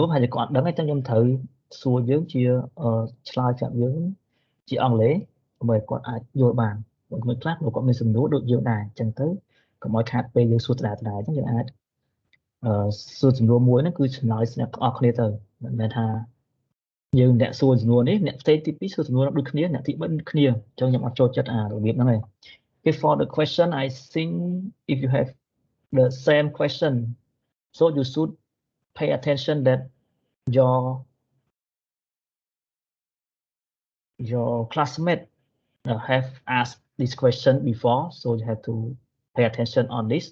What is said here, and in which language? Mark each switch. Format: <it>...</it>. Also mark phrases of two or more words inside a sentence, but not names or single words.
<km>ហើយគាត់អត់ដឹងអញ្ចឹងខ្ញុំត្រូវសួរយើងជាឆ្លើយប្រាប់យើងជាអង់គ្លេសដើម្បីគាត់អាចយល់បានបើមិនខ្លះគាត់មាន សំណួរដូចយើងដែរអញ្ចឹងទៅកុំឲ្យខាតពេលយើងសួរដដែលអញ្ចឹងយើងអាចសួរសំណួរមួយហ្នឹងគឺឆ្លើយស្រាប់ អស់គ្នាទៅមិនមែនថាយើងអ្នកសួរសំណួរនេះអ្នកផ្សេងទី2សួរសំណួរដូចគ្នាអ្នកទី3ដូចគ្នាអញ្ចឹងខ្ញុំអត់ចូលចិត្តរបៀបហ្នឹងទេ</km> <en>Okay, for the question I think if you have the same question, so you should pay attention that your your classmate have asked this question before, so you have to pay attention on this.</en>